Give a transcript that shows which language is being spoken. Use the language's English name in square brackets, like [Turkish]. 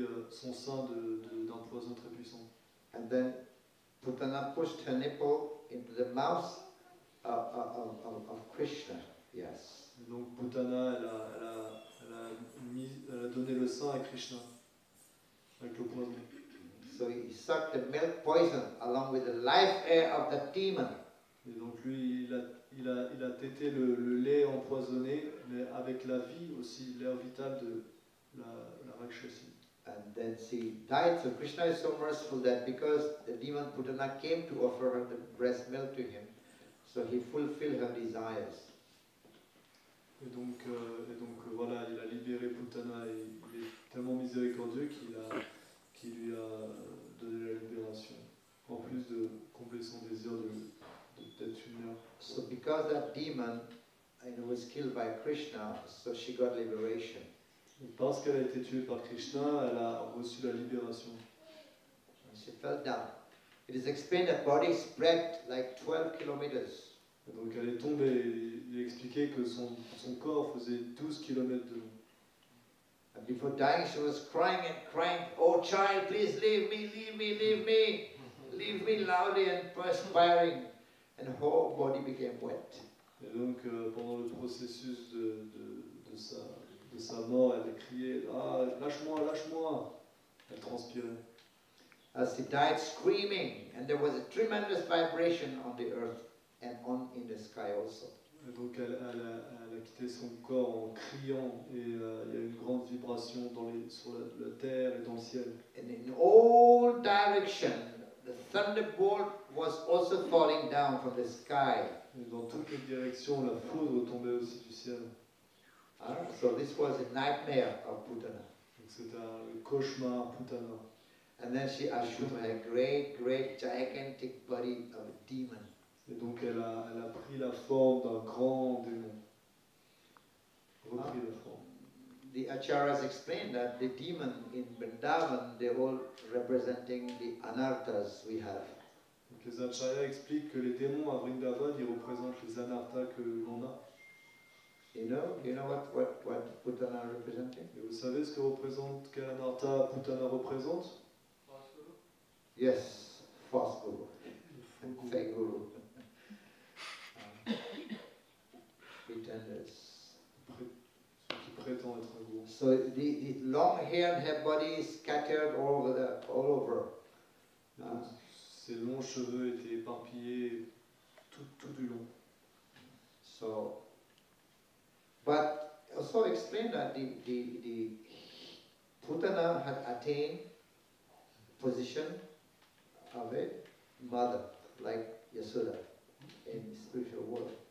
[French] son sein d'un poison très puissant. [English] And then Putana pushed her nipple into the mouth of Krishna. Yes. [French] Et donc Putana, elle a donné le sein à Krishna avec le poison. [English] So he sucked the milk poison along with the life air of the demon. [French] Et donc lui, il a tété le lait empoisonné, mais avec la vie aussi, l'air vital de la Rakshasi. [English] And then she died. So Krishna is so merciful that because the demon Putana came to offer her the breast milk to him, so he fulfilled her desires. [French] Et donc voilà, il a libéré Putana et il est tellement miséricordieux qu'il lui a donné la libération, en plus de combler son désir d'être une mère. [English] So because that demon was killed by Krishna, so she got liberation. [French] Et parce qu'elle a été tuée par Krishna, elle a reçu la libération. [English] And she fell down. It is explained that body spread like 12 kilometers. [French] Et donc elle est tombée et il a expliqué que son corps faisait 12 km de long. [English] And before dying, she was crying and crying, "Oh child, please leave me, leave me, leave me." Leave me loudly and perspiring. And her whole body became wet. [French] Et donc pendant le processus de sa mort, elle a crié « Ah, lâche-moi, lâche-moi !» Elle transpirait. [English] As she died screaming, and there was a tremendous vibration on the earth and in the sky also. [French] Et donc elle a quitté son corps en criant et il y a une grande vibration sur la terre et dans le ciel. [English] And in all directions, the thunderbolt was also falling down from the sky. [French] Et dans toutes les directions, la foudre tombait aussi du ciel. [English] So this was a nightmare of Putana. [French] Donc c'était un cauchemar Putana. [English] And then she assumed a great, great, gigantic body of a demon. [French] Et donc elle a pris la forme d'un grand démon. Repris la forme. [English] The acharyas explained that the demon in Vrindavan, they're all representing the anarthas we have. [French] Donc les acharyas expliquent que les démons à Vrindavan, ils représentent les anarthas que l'on a. [English] You know what Putana representing? [French] Et vous savez ce que représente, quel anartha Putana représente? [English] Yes, false guru, fake guru, pretenders. [French] Ceux qui prétendent être un gourou. [English] So the long hair and her body is scattered all over. [French] Donc, ses longs cheveux étaient éparpillés tout du long. [English] So, but also explain that the Putana had attained position of a mother, like Yashoda, in the spiritual world.